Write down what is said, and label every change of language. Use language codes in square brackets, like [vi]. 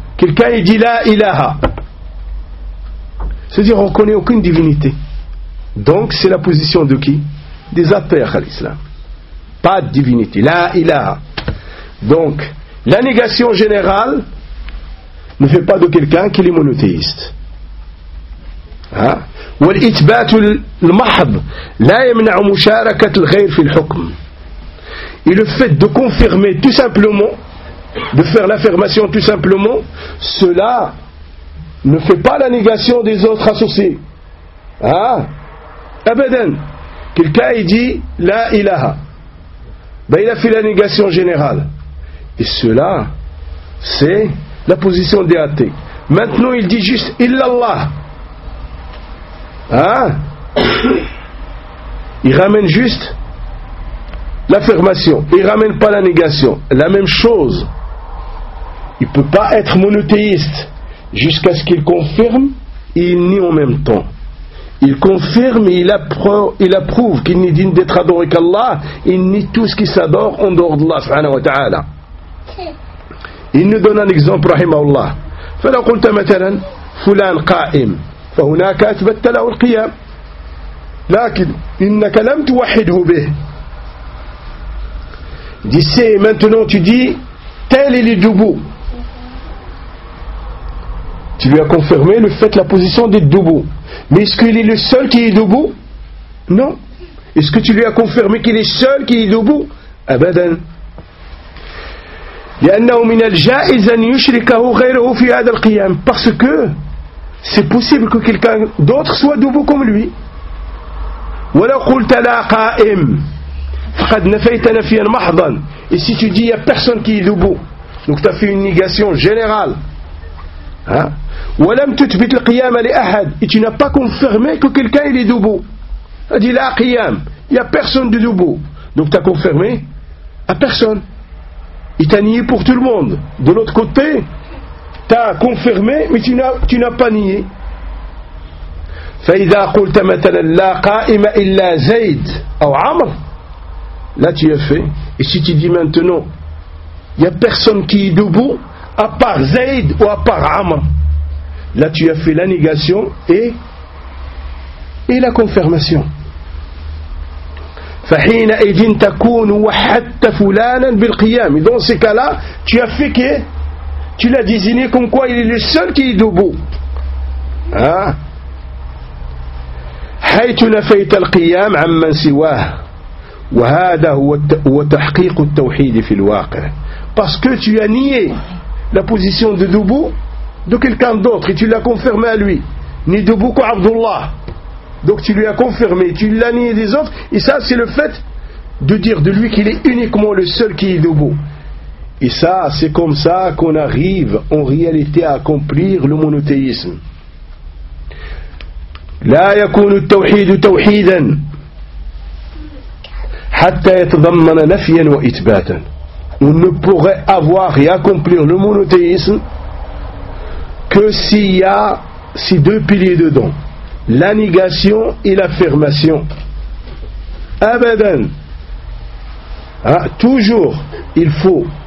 [fr] Quelqu'un il dit la ilaha. C'est-à-dire qu'on ne connaît aucune divinité. Donc c'est la position de qui? Des athées à l'islam. Pas de divinité. La ilaha. Donc la négation générale ne fait pas de quelqu'un qui est monothéiste. Hein? [ar] والإثبات المحض لا يمنع مشاركة الغير في الحكم. [fr] Et le fait de confirmer tout simplement, de faire l'affirmation tout simplement, cela ne fait pas la négation des autres associés. Hein? Abadan. Quelqu'un il dit la ilaha. Ben il a fait la négation générale. Et cela, c'est la position des athées. Maintenant il dit juste illallah. Hein? Il ramène juste l'affirmation, il ne ramène pas la négation. La même chose, il ne peut pas être monothéiste jusqu'à ce qu'il confirme et il nie en même temps. Il confirme et il approuve qu'il n'est digne d'être adoré qu'Allah, il nie tout ce qui s'adore en dehors d'Allah subhanahu wa ta'ala. Il nous donne un exemple, rahimahullah. [ar] Fala qulta matalan fulan qa'im فهناك أثبت له القيام لكن إنك لم توحده به. [fr] Dis-tu maintenant, tu dis tel est le debout. Tu lui as confirmé le fait, la position d'être debout. Mais est-ce qu'il est le seul qui est debout? Non. Est-ce que tu lui as confirmé qu'il est seul qui est debout? [ar] أبدا. لأنه من الجائز أن يشركه غيره في هذا القيام. [fr] Parce que c'est possible que quelqu'un d'autre soit debout comme lui. [ar] وَلَوْ قُلْتَ لَا قَائِمْ فَقَدْ نَفَيْتَ نَفِيًا مَحْضًا. [fr] Et si tu dis, il n'y a personne qui est debout, donc tu as fait une négation générale. [ar] وَلَمْ تُتْبِتْ الْقِيَامَ لِأَحَدٍ. [fr] Et tu n'as pas confirmé que quelqu'un est debout. Tu as dit, [ar] لَا قِيَامْ. [fr] Il n'y a personne de debout. Donc tu as confirmé à personne. Il t'a nié pour tout le monde. De l'autre côté, t'as confirmé, mais tu n'as pas nié. [ar] فإذا قلت مثلا لا قائم إلا زيد أو عمر. [fr] Là tu as fait. Et si tu dis maintenant, il n'y a personne qui est debout à part Zayd ou à part Amr. Là tu as fait la négation et la confirmation. [ar] فحينئذ تكون وحدت فلانا بالقيام. [fr] Dans ces cas-là, tu as fait que tu l'as désigné comme quoi il est le seul qui est debout. Hein? [ar] حيث نفيت القيام عمن سواه وهذا هو تحقيق التوحيد في الواقع. [fr] Parce que tu as nié la position de Dubu de quelqu'un d'autre et tu l'as confirmé à lui. Ni Dubu ko Abdullah. Donc tu lui as confirmé, tu l'as nié des autres, et ça c'est le fait de dire de lui qu'il est uniquement le seul qui est Dubu. Et ça, c'est comme ça qu'on arrive en réalité à accomplir le monothéisme. [ar] لا يكون التوحيد توحيدا حتى يتضمن نفيا وإثباتا. [fr] On ne pourrait avoir et accomplir le monothéisme que s'il y a ces deux piliers dedans, la négation et l'affirmation. Abadan, toujours il faut.